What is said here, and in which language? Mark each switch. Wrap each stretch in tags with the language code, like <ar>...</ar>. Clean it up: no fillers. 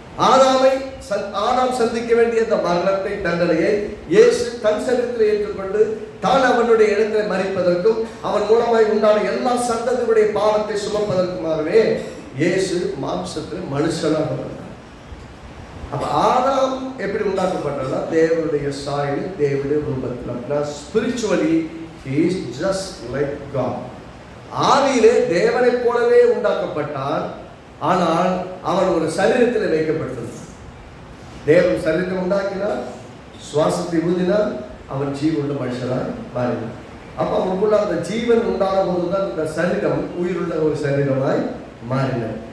<ta>ஆதாம் சந்திக்க வேண்டிய அந்த மரணத்தை, தண்டனையை இயேசு தன் சரீரத்தில் ஏற்றுக்கொண்டு தான் அவனுடைய இடத்தை மறிப்பதற்கும் அவன் மூலமாய் உண்டான எல்லா சந்ததியுடைய பாவத்தை சுமப்பதற்குமாகவே இயேசு மாம்சத்தில் மனுஷனாக வந்தார். அப்ப ஆதாம் எப்படி உண்டாக்கப்பட்டார்னா, தேவனுடைய சாயலில், தேவனுடைய ரூபத்தில்.</ta> <en>Spiritually he is just like God.</en> <ta>ஆவியிலே தேவனை போலவே உண்டாக்கப்பட்டான், ஆனால் அவன் ஒரு சரீரத்தில் வைக்கப்பட்டிருந்தான். தேவன் சரீரத்தை உண்டாக்கினார், சுவாசத்தை ஊதினார், அவன் ஜீவனுள்ள மனுஷனாய் மாறினார். அப்ப அவனுக்குள்ள அந்த ஜீவன் உண்டான போதுதான் இந்த சரீரம் உயிருள்ள ஒரு சரீரமாய் மாறினார்.</ta>